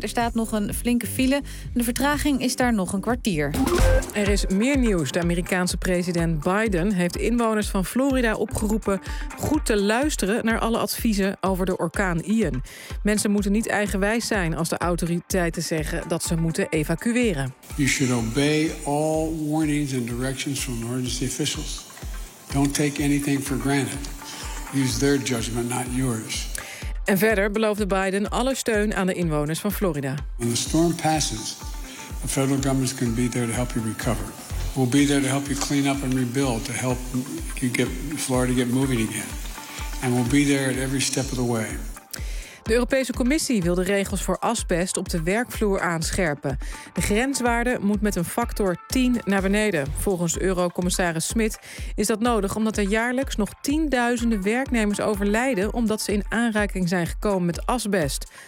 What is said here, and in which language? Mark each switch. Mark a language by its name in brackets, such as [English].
[Dutch] Er staat nog een flinke file. De vertraging is daar nog een kwartier. Er is meer nieuws. De Amerikaanse president Biden heeft inwoners van Florida opgeroepen goed te luisteren naar alle adviezen over de orkaan Ian. Mensen moeten niet eigenwijs zijn als de autoriteiten zeggen dat ze moeten evacueren. [English] You should obey all warnings and directions from emergency officials. Don't take anything for granted. Use their judgment, not yours. [Dutch] En verder beloofde Biden alle steun aan de inwoners van Florida. [English] When the storm passes, the federal government is going to be there to help you recover. We'll be there to help you clean up and rebuild, to help you get Florida get moving again. And we'll be there at every step of the way. [Dutch] De Europese Commissie wil de regels voor asbest op de werkvloer aanscherpen. De grenswaarde moet met een factor 10 naar beneden. Volgens Eurocommissaris Smit is dat nodig omdat er jaarlijks nog tienduizenden werknemers overlijden omdat ze in aanraking zijn gekomen met asbest.